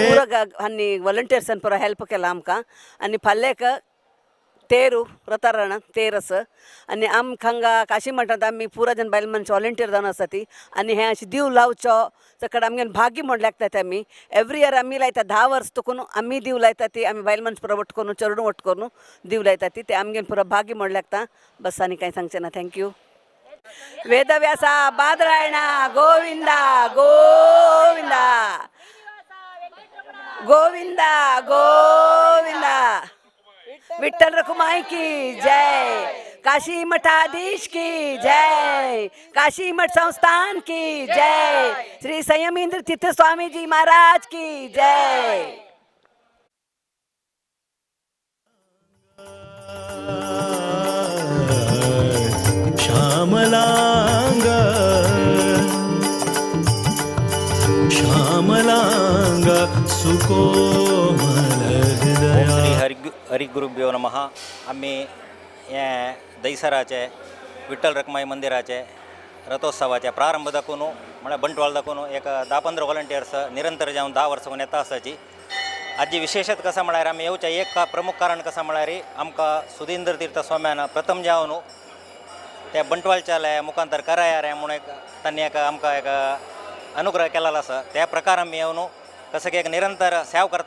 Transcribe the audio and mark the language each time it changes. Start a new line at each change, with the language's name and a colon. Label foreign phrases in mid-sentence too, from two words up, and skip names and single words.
Konkani: आनी वॉलंटियर्सन पुरो हेल्प केला आमकां आनी फाल्लेक तेरू रतारण तेरस आनी आमकां हांगा काशी मठांत आमी पुरो जन बायल मनशां वॉलंटियर जावन आसा ती आनी हें अशें दिव लावचो ताका आमगेन भाग्य म्हण लागतात आमी
English: every year
Konkani: आमी लायता 10 वर्स तुकून आमी दिव लायता ती आमी बायल मनशां पुरो वट करून चेडूं वट करून दिव लायता ती ते आमगेन पुरो भाग्य म्हण लागता बस आनी कांय सांगचें ना थँक्यू वेदव्यासा बादरायणा गोविंदा गोविंदा
Hindi: गोविंदा गोविंदा विठ्ठल रखुमाई की जय काशी मठाधीश की जय काशी मठ संस्थान की जय श्री संयमेंद्र तीर्थ स्वामी जी महाराज की जय
Sanskrit: श्यामलांग श्यामलांग सुकोमल हृदय हरि गुरुभ्यो नमः
Konkani: आम्ही हे दैसराचे विठ्ठल रखुमाई मंदिराचे रथोत्सवाच्या प्रारंभ दाखवून म्हळ्यार बंटवाळ दाखवून एक 10-15 वॉलंटियर्स निरंतर जावन 10 वर्सां येता आसाची आजी विशेषत कसा म्हळ्यार आमी येवचे एक प्रमुख कारण कसा म्हळ्यार आमकां सुधींद्र तीर्थ स्वाम्यान प्रथम जावन त्या बंटवाळच्या मुखांतर करायार म्हणून एक तांणी एक आमकां एक अनुग्रह केलेलो आसा त्या प्रकार आमी येवन कसं की एक निरंतर सेवा करता